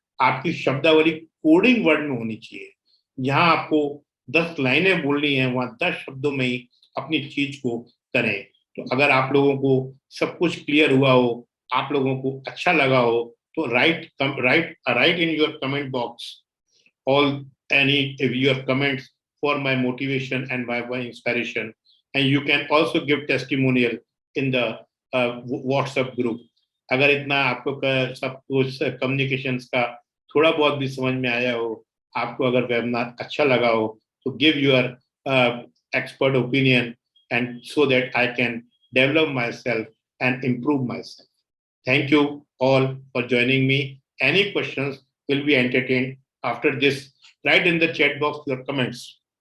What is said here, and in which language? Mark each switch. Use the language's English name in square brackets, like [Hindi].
[Hindi] आपकी शब्दावली coding word में होनी चाहिए। जहां आपको 10 लाइनें बोलनी है वहां 10 शब्दों में ही अपनी चीज को करें। तो अगर आप लोगों को सब कुछ क्लियर हुआ हो, आप लोगों को अच्छा लगा हो, तो [English] Write in your comment box all any your comments for my motivation and my inspiration. And you can also give testimonial in the WhatsApp group. [Hindi] अगर इतना आपको सब कुछ कम्युनिकेशंस का थोड़ा बहुत भी समझ में आया हो, आपको अगर वेबिनार अच्छा लगा हो, तो [English] Give your expert opinion and so that I can develop myself and improve myself. Thank you all for joining me. Any questions will be entertained after this. Write in the chat box your comments.